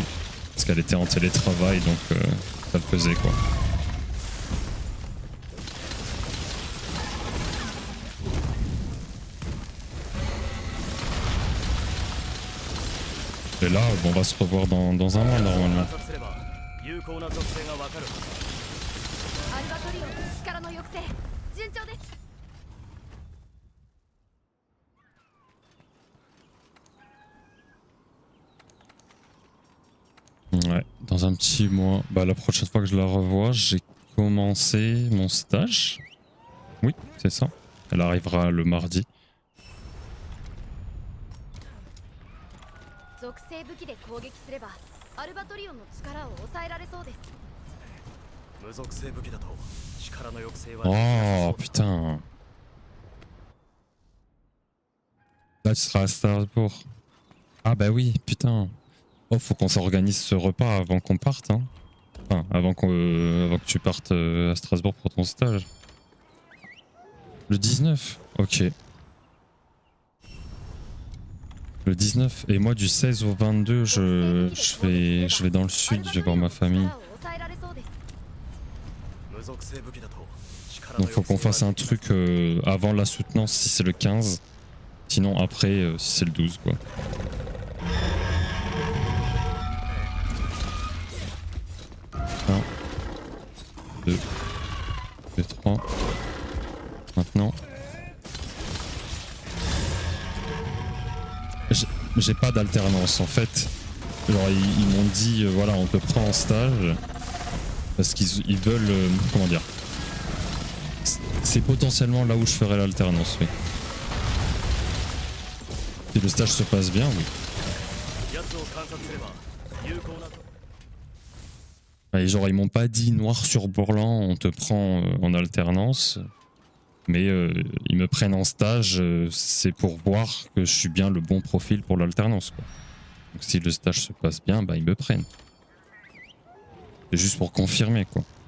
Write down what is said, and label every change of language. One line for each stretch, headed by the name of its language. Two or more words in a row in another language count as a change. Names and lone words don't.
French: Parce qu'elle était en télétravail, donc ça le faisait quoi. Et là, bon, on va se revoir dans un mois normalement.
Japanese: 有効な属性がわかるはずだアルバトリオンの力の抑制順調です
French: Ouais, dans un petit mois. Bah la prochaine fois que je la revois, j'ai commencé mon stage. Oui, c'est ça. Elle arrivera le mardi.
Japanese: 属性武器で攻撃すればアルバトリオンの力を抑えられそうです無属性武器だと力の抑制は
French: Oh putain. Là tu seras à Strasbourg. Ah bah oui, putain. Oh, faut qu'on s'organise ce repas avant qu'on parte. Hein. Enfin, avant que tu partes à Strasbourg pour ton stage. Le 19. Ok. Le 19. Et moi du 16 au 22, je vais dans le sud, je vais voir ma famille.
Japanese: 力を抑えられそうです無属性武器だと力の
French: Donc faut qu'on fasse un truc avant la soutenance si c'est le 15. Sinon après si c'est le 12 quoi. Un, 2, 3. Maintenant. J'ai pas d'alternance en fait. Genre ils m'ont dit voilà on te prend en stage parce qu'ils veulent comment dire. C'est potentiellement là où je ferai l'alternance, oui. Si le stage se passe bien, oui.
Japanese: 奴を観察すれば有効な
French: Et genre ils m'ont pas dit noir sur blanc on te prend en alternance. Mais ils me prennent en stage, c'est pour voir que je suis bien le bon profil pour l'alternance. Donc si le stage se passe bien, bah ils me prennent. C'est juste pour confirmer quoi.